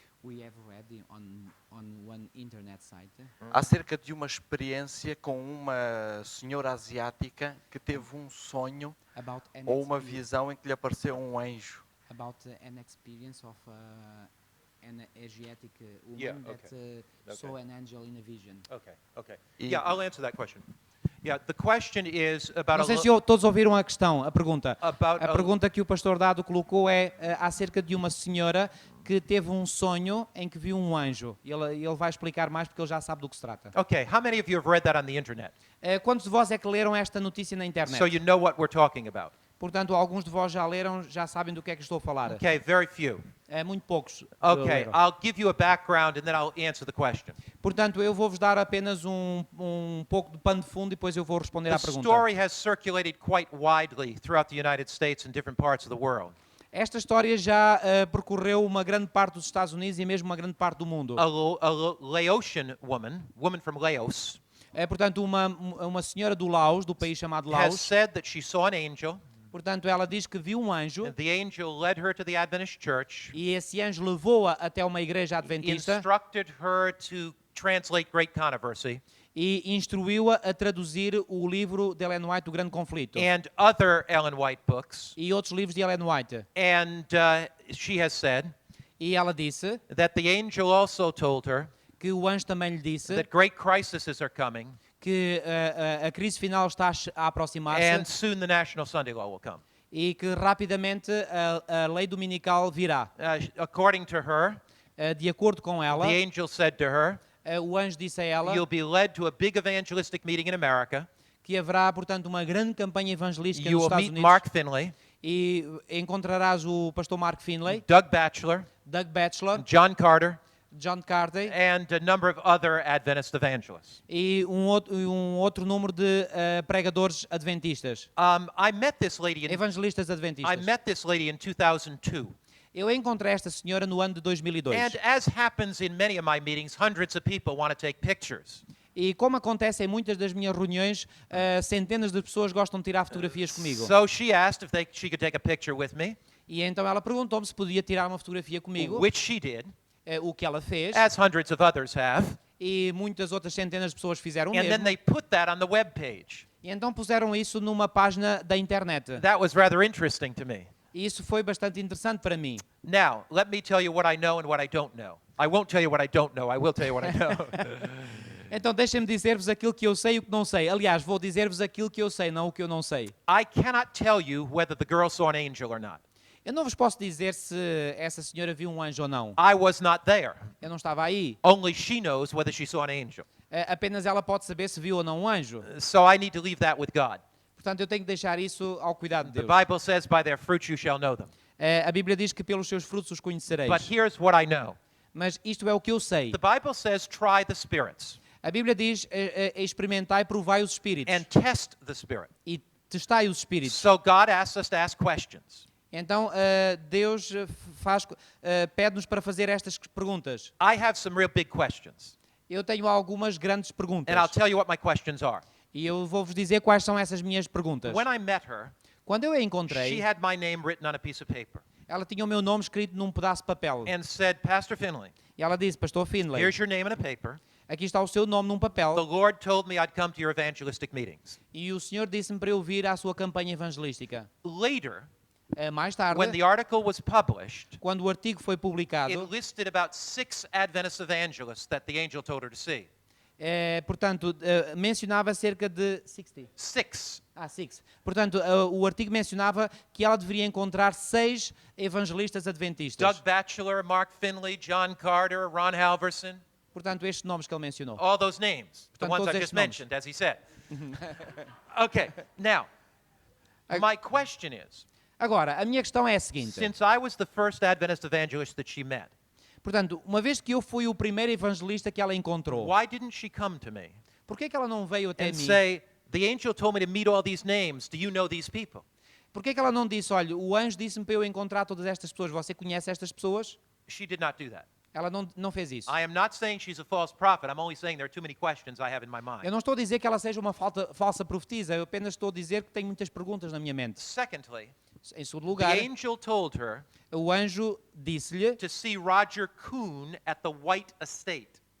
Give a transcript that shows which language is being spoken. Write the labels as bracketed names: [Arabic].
[English] We have read on one internet site [Portuguese] acerca de uma experiência com uma senhora asiática que teve um sonho [English] about an [Portuguese] ou uma [English] experience, [Portuguese] visão em que lhe apareceu um anjo. [English] about an experience of an Asiatic woman Yeah, that okay. saw an angel in a vision. Okay. E- Yeah, I'll answer that question. Yeah, the question is about [Portuguese] Não sei se todos ouviram a questão, a pergunta. [English] About [Portuguese] A pergunta que o pastor Dado colocou é acerca de uma senhora que teve um sonho em que viu um anjo. Ele vai explicar mais porque ele já sabe do que se trata. [English] Okay, how many of you have read that on the internet? [Portuguese] Quantos de vós é que leram esta notícia na internet? [English] So you know what we're talking about. [Portuguese] Portanto, alguns de vós já leram, já sabem do que é que estou a falar. [English] Okay, very few. [Portuguese] Muito poucos. [English] Okay, [Portuguese] leram. [English] I'll give you a background and then I'll answer the question. [Portuguese] Portanto, eu vou-vos dar apenas um pouco de pano de fundo e depois eu vou responder [English] The [Portuguese] à pergunta. [English] story has circulated quite widely throughout the United States and different parts of the world. [Portuguese] Esta história já percorreu uma grande parte dos Estados Unidos e mesmo uma grande parte do mundo. [English] A Laotian woman from Laos, [Portuguese] Portanto, uma senhora do Laos, do país chamado [English] has [Portuguese] Laos, [English] said that she saw an angel, [Portuguese] portanto, ela diz que viu um anjo [English] and the angel led her to the Adventist church, [Portuguese] e esse anjo levou-a até uma igreja adventista [English] instructed her to translate Great Controversy, [Portuguese] e instruiu-a a traduzir o livro de Ellen White, O Grande Conflito, [English] and other Ellen White books. [Portuguese] e outros livros de Ellen White. [English] And she has said [Portuguese] E ela disse [English] that the angel also told her [Portuguese] que o anjo também lhe disse [English] that great crises are coming, [Portuguese] que a crise final está a [English] and [Portuguese] aproximar-se [English] soon the National Sunday Law will come. [Portuguese] e que rapidamente a lei dominical virá. [English] According to her, [Portuguese] De acordo com ela, [English] the angel said to her, [Portuguese] o anjo disse a ela [English] you'll be led to a big evangelistic meeting in America. [Portuguese] que haverá, portanto, uma grande campanha evangelística [English] You [Portuguese] nos [English] will [Portuguese] Estados [English] meet [Portuguese] Unidos [English] Mark Finley, [Portuguese] e encontrarás o pastor Mark Finley, [English] Doug Batchelor, [Portuguese] Doug Batchelor, [English] John Carter, [Portuguese] John Carter [English] and a number of other Adventist evangelists. [Portuguese] e um outro número de pregadores adventistas, [English] I met this lady [Portuguese] evangelistas [English] I [Portuguese] adventistas. [English] met this lady in 2002. [Portuguese] Eu encontrei esta senhora no ano de 2002. [English] And as happens in many of my meetings, hundreds of people want to take pictures. [Portuguese] E como acontece em muitas das minhas reuniões, centenas de pessoas gostam de tirar fotografias comigo. [English] So she asked if she could take a picture with me, [Portuguese] E então ela perguntou-me se podia tirar uma fotografia comigo, [English] which she did, [Portuguese] o que ela fez, [English] as hundreds of others have. [Portuguese] e muitas outras centenas de pessoas fizeram o [English] And then [Portuguese] mesmo. [English] they put that on the web page. [Portuguese] E então puseram isso numa página da internet. [English] That was rather interesting to me. [Portuguese] E isso foi bastante interessante para mim. [English] Now, let me tell you what I know and what I don't know. I won't tell you what I don't know. I will tell you what I know. [Portuguese] Então deixem-me dizer-vos aquilo que eu sei e o que não sei. Aliás, vou dizer-vos aquilo que eu sei, não o que eu não sei. [English] I cannot tell you whether the girl saw an angel or not. [Portuguese] Eu não vos posso dizer se essa senhora viu um anjo ou não. [English] I was not there. [Portuguese] Eu não estava aí. [English] Only she knows whether she saw an angel. [Portuguese] Apenas ela pode saber se viu ou não um anjo. [English] So I need to leave that with God. [Portuguese] Portanto, eu tenho que deixar isso ao cuidado de [English] The [Portuguese] Deus. [English] Bible says, by their fruits you shall know them. [Portuguese] A Bíblia diz que pelos seus frutos os conhecereis. [English] But here's what I know. [Portuguese] Mas isto é o que eu sei. [English] The Bible says, try the spirits [Portuguese] A Bíblia diz, experimentai e provai os espíritos. [English] and test the spirit. [Portuguese] E testai os espíritos. [English] So God asks us to ask questions. [Portuguese] Então, Deus pede-nos para fazer estas perguntas. [English] I have some real big questions. [Portuguese] Eu tenho algumas grandes perguntas. [English] And I'll tell you what my questions are. [Portuguese] E eu vou-vos dizer quais são essas minhas perguntas. [English] When I met her, [Portuguese] Quando eu a [English] she [Portuguese] encontrei, [English] had my name written on a piece of paper [Portuguese] ela tinha o meu nome escrito num pedaço de papel. [English] and said, Pastor Finley, [Portuguese] E ela disse, Pastor Finley, [English] here's your name in a paper. [Portuguese] aqui está o seu nome num [English] The [Portuguese] papel. [English] Lord told me I'd come to your evangelistic meetings. [Portuguese] E o Senhor disse-me para eu vir à sua campanha evangelística. [English] Later, [Portuguese] Mais tarde, [English] when the article was published, [Portuguese] quando o artigo foi publicado, [English] it listed about 6 Adventist evangelists that the angel told her to see. [Portuguese] portanto, mencionava cerca de 60. 6. 6. Portanto, o artigo mencionava que ela deveria encontrar 6 evangelistas adventistas. [English] Doug Batchelor, Mark Finley, John Carter, Ron Halverson, [Portuguese] Portanto, estes nomes que ele mencionou. [English] all those names, the [Portuguese] Portanto, [English] ones [Portuguese] todos [English] I [Portuguese] estes [English] just [Portuguese] nomes. [English] mentioned, as he said. Okay, now, my question is, [Portuguese] Agora, a minha questão é a seguinte. [English] since I was the first Adventist evangelist that she met, [Portuguese] Portanto, uma vez que eu fui o primeiro evangelista que ela encontrou, [English] why didn't she come to me [Portuguese] por que ela não veio até [English] and [Portuguese] mim? [English] say, the angel told me to meet all these names, do you know these people? [Portuguese] Por que ela não disse, olha, o anjo disse-me para eu encontrar todas estas pessoas, você conhece estas pessoas? [English] She did not do that. [Portuguese] Ela não fez isso. [English] I am not saying she's a false prophet. I'm only saying there are too many questions I have in my [Portuguese] Eu [English] mind. [Portuguese] não estou a dizer que ela seja uma falsa profetisa, eu apenas estou a dizer que tenho muitas perguntas na minha mente. [English] Secondly, [Portuguese] Em segundo [English] the [Portuguese] lugar, [English] angel told her [Portuguese] o anjo disse-lhe [English] to see Roger Kuhn at the White Estate.